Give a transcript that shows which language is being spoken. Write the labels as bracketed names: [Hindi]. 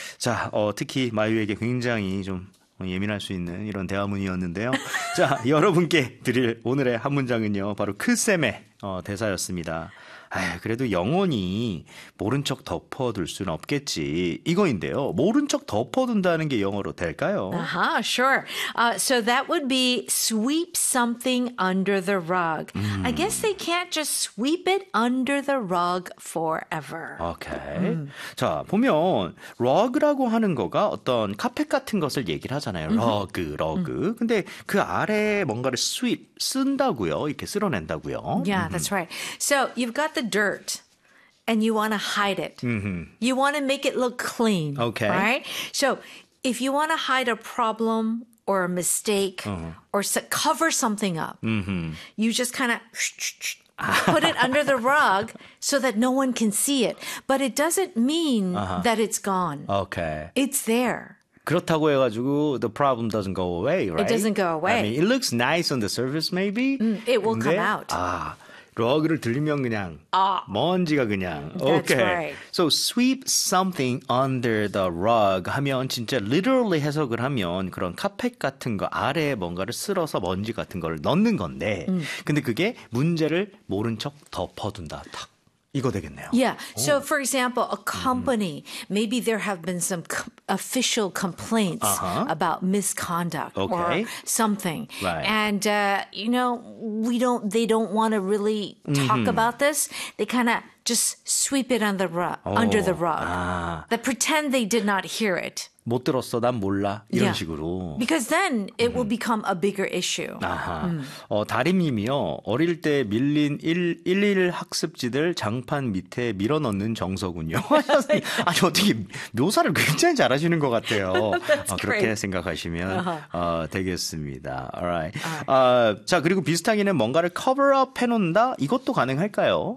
[Korean] 자, 특히 마유에게 굉장히 좀 예민할 수 있는 이런 대화문이었는데요. 자, 여러분께 드릴 오늘의 한 문장은요. 바로 크쌤의 대사였습니다. 아유, 그래도 영원히 모른 척 덮어둘 수는 없겠지. 이거인데요. 모른 척 덮어둔다는 게 영어로 될까요? [English] Uh-huh, sure. So that would be sweep something under the rug. I guess they can't just sweep it under the rug forever. Okay. [Korean] 자, 보면 rug라고 하는 거가 어떤 카펫 같은 것을 얘기를 하잖아요. rug. 근데 그 아래에 뭔가를 sweep, 쓴다고요. 이렇게 쓸어낸다고요. [English] Yeah, that's right. So you've got the dirt and you want to hide it. You want to make it look clean. Okay. Right? So if you want to hide a problem or a mistake or cover something up, you just kind of put it under the rug so that no one can see it. But it doesn't mean that it's gone. Okay. It's there. [Korean] 그렇다고 해가지고 [English] the problem doesn't go away, right? It doesn't go away. I mean, it looks nice on the surface, maybe. It will come out. [Korean] 아. 러그를 들리면 그냥 먼지가 그냥 [English] okay. That's right. [Korean] So sweep something under the rug 하면 진짜 literally 해석을 하면 그런 카펫 같은 거 아래에 뭔가를 쓸어서 먼지 같은 걸 넣는 건데 근데 그게 문제를 모른 척 덮어둔다 탁 이거 되겠네요. [English] Yeah. So for example, a company maybe there have been some official complaints about misconduct or something. Right. And you know, we don't they don't want to really talk about this. They kind of just sweep it under the rug. Under the rug. They pretend they did not hear it. [Korean] 못 들었어, 난 몰라 이런 yeah. 식으로. [English] Because then it will become a bigger issue. [Korean] 아하. 다림님이요. 어릴 때 밀린 1:1 학습지들 장판 밑에 밀어넣는 정서군요. 아니 어떻게 묘사를 굉장히 잘하시는 것 같아요. 그렇게 [English] great. [Korean] 생각하시면 되겠습니다. [English] Alright. Alright. [Korean] 자 그리고 비슷하게는 뭔가를 cover up 해놓는다 이것도 가능할까요?